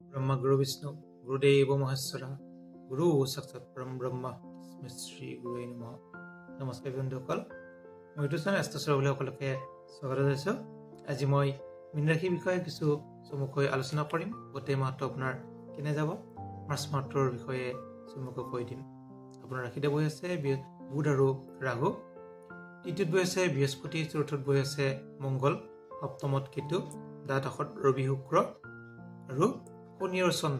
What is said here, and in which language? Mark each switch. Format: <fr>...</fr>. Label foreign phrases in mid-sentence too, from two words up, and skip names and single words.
<sa>ब्रह्म गुरु विष्णु गुरुदेव महेश्वरा गुरु साक्षात परम ब्रह्म श्री गुरुवे नमः।</sa> <as>नमस्कार बंधुসকল, মই</as> <en>YouTube channel</en> <as>এষ্ট্ৰ'চাৰসকলকে স্বাগত জনাইছোঁ। আজি মই মীন ৰাশিৰ বিষয়ে কিছু চমুকৈ আলোচনা কৰিম। গোটেই মাহটো আপোনাৰ কেনে যাব মাৰ্চ মাহটোৰ বিষয়ে চমুকৈ কৈ দিম। আপোনাৰ ৰাশিতে বহি আছে বুধ আৰু ৰাহু, তৃতীয়ত বহি আছে বৃহস্পতি, চতুৰ্থত বহি আছে মংগল, সপ্তমত কেতু, দ্বাদশত ৰবি, শুক্ৰ আৰু শনি আৰু চন্দ্ৰ।</as>